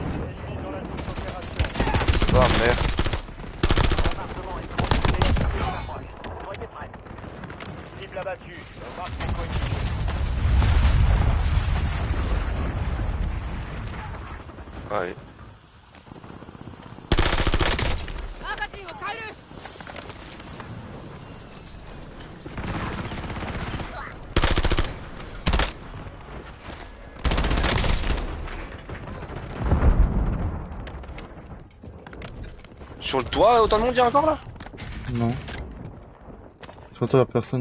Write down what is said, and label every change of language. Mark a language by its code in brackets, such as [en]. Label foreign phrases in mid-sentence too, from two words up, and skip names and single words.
[fr] Ah, merde. cible abattue. Marque les coéquipiers. Ouais. [ja] マガジンを変える。 [fr] Sur le toit, autant de monde, il y a encore là? Non. Sur toi, y'a personne.